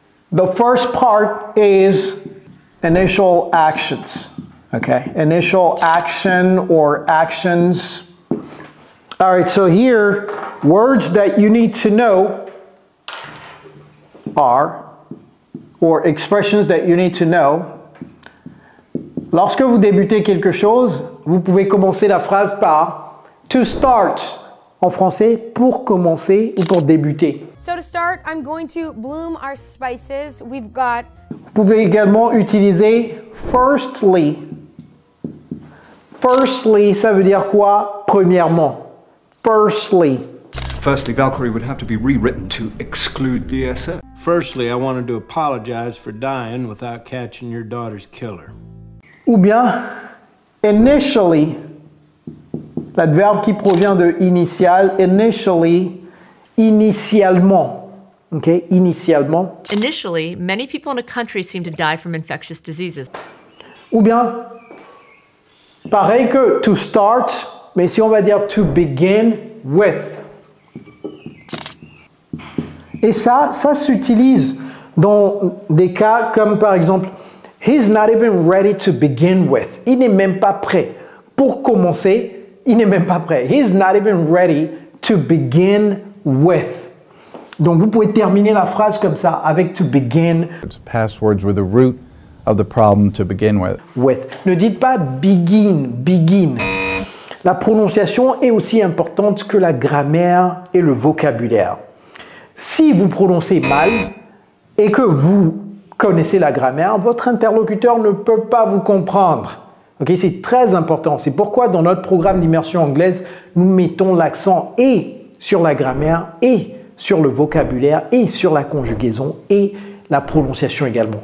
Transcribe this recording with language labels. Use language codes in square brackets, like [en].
[en] The first part is initial actions, okay? Initial action or actions. All right, so here, words that you need to know are, or expressions that you need to know. [fr] Lorsque vous débutez quelque chose, vous pouvez commencer la phrase par to start. En français, pour commencer ou pour débuter. [en] So to start, I'm going to bloom our spices. We've got... [fr] Vous pouvez également utiliser firstly. Firstly, ça veut dire quoi? Premièrement. Firstly. [en] Firstly, Valkyrie would have to be rewritten to exclude BSF. Firstly, I wanted to apologize for dying without catching your daughter's killer. [fr] Ou bien, initially, l'adverbe qui provient de initial, initially, initialement. Okay, initialement. [en] Initially, many people in a country seem to die from infectious diseases. [fr] Ou bien, pareil que to start, mais si on va dire to begin with. Et ça s'utilise dans des cas comme par exemple, [en] he's not even ready to begin with. [fr] Il n'est même pas prêt. Pour commencer, il n'est même pas prêt. [en] He's not even ready to begin with. [fr] Donc vous pouvez terminer la phrase comme ça, avec to begin. [en] Past words were the root of the problem to begin with. [fr] Ne dites pas begin, begin. La prononciation est aussi importante que la grammaire et le vocabulaire. Si vous prononcez mal et que vous connaissez la grammaire, votre interlocuteur ne peut pas vous comprendre. Okay, c'est très important. C'est pourquoi dans notre programme d'immersion anglaise, nous mettons l'accent et sur la grammaire et sur le vocabulaire et sur la conjugaison et la prononciation également.